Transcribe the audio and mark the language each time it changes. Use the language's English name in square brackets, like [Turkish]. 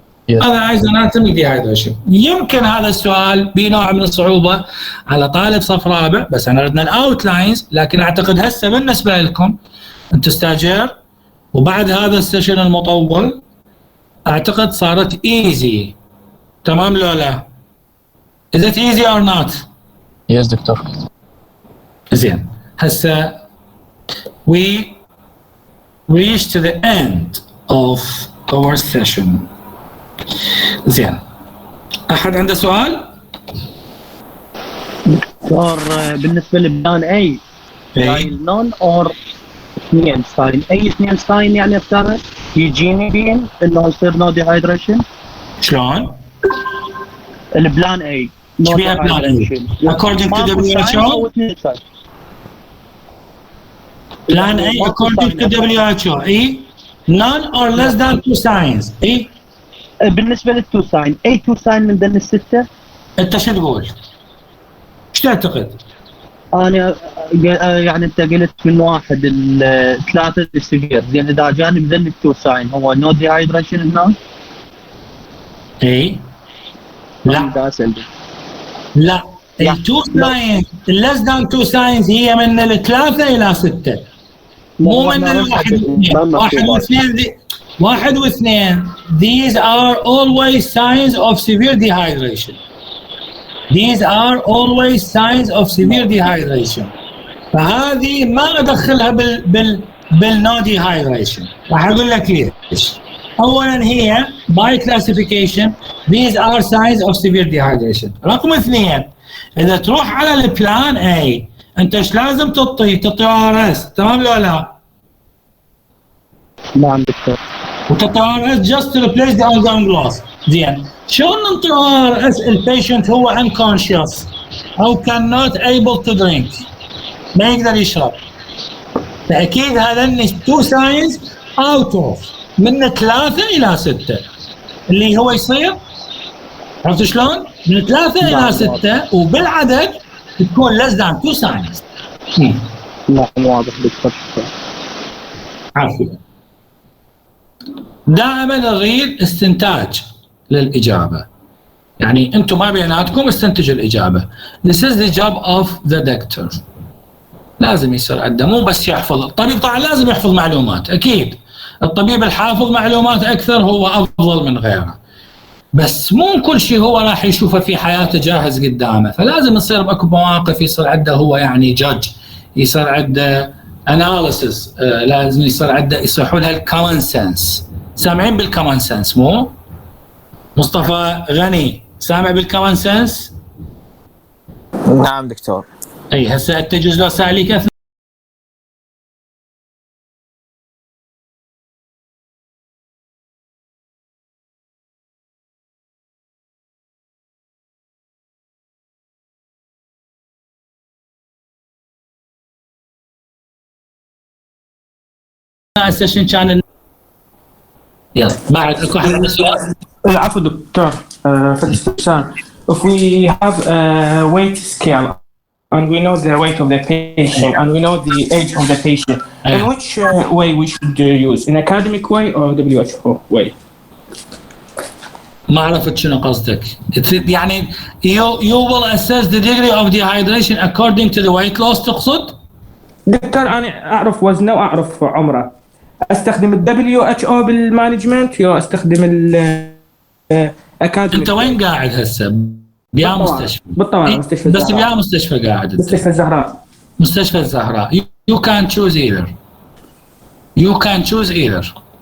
[Arabic] هذا ايزوناتريميك ديهايدريشن. يمكن هذا السؤال بنوع من الصعوبه على طالب صف رابع، بس انا ردنا الاوتلاينز، لكن اعتقد هسه بالنسبه لكم انتم ستاجر وبعد هذا السيشن المطول اعتقد صارت ايزي. تمام لو لا؟ [English] Is it easy or not؟ Yes [Arabic] دكتور. زين. هسه [English] we reach to the end of our session. [Arabic] زين. احد عنده سؤال؟ دكتور بالنسبه لبلان اي ستايل نون اور اثنين ستايل، اي اثنين ستايل يعني اختار يجيني بين انه يصير نو ديهايدريشن؟ شلون؟ البلان اي ايش بيها بلان اي؟ [English] according to WHO؟ [Arabic] بلان اي according to WHO اي [English] none or less than 2 signs. [Arabic] اي بالنسبه للتو ساين، اي تو ساين من ضمن السته؟ انت شو تقول؟ ايش تعتقد؟ انا يعني انت قلت من واحد الثلاثه السيفير، زين اذا جاني بذن التو ساين هو نو ديهايدريشن هنا؟ اي لا لا، التو ساينز [English] less than 2 signs [Arabic] هي من الثلاثه الى 6، مو من الواحد واثنين. واحد واثنين [English] these are always signs of severe dehydration. These are always signs of severe dehydration. [Arabic] فهذه ما ادخلها بالنو dehydration. راح اقول لك ليش. اولا هي [English] by classification these are signs of severe dehydration. [Arabic] رقم اثنين، اذا تروح على البلان اي انت ايش لازم تعطي ار اس، تمام لو لا؟ نعم دكتور. وتعطي ار اس [English] just to replace the ongoing loss. [Arabic] زين. شلون نعطي ار اس البيشنت هو unconscious او [English] cannot able to drink، [Arabic] ما يقدر يشرب؟ فاكيد هذا [English] 2 signs out of [Arabic] من 3 الى 6 اللي هو يصير، عرفت شلون؟ من 3 الى 6 وبالعدد تكون [English] less than 2 signs. [Arabic] لا واضح دكتور. عافية. دائما نريد استنتاج للإجابة. يعني أنتم ما بيناتكم استنتجوا الإجابة. [English] This is the job of the doctor. [Arabic] لازم يصير عنده مو بس يحفظ. الطبيب طبعا لازم يحفظ معلومات أكيد. الطبيب الحافظ معلومات أكثر هو أفضل من غيره. بس مو كل شيء هو راح يشوفه في حياته جاهز قدامه، فلازم يصير بأكو مواقف يصير عنده هو يعني جادج، يصير عنده اناليسيس، لازم يصير عنده يصيحوا لها الكومن سنس. سامعين بالكومن سنس مو؟ مصطفى غني سامع بالكومن سنس؟ نعم دكتور. اي هسه انت تجوز لو ساليك اثناء السيشن كان يلا بعد اكو حد عنده سؤال؟ العفو دكتور في الاستفسار. [English] If we have a weight scale and we know the weight of the patient and we know the age of the patient, in which way we should use? In academic way or WHO way? [Arabic] ما عرفت شنو قصدك. يعني [English] you will assess the degree of dehydration according to the weight loss [Arabic] تقصد؟ دكتور أنا أعرف وزنه وأعرف عمره. أستخدم ال WHO بالمانجمنت يو أستخدم ال أكاديمي. أنت وين قاعد هسه؟ بيا مستشفى؟ بالطبع مستشفى الزهراء. بس بيا مستشفى قاعد؟ مستشفى الزهراء. [English] مستشفى الزهراء. You can choose either. You can choose either.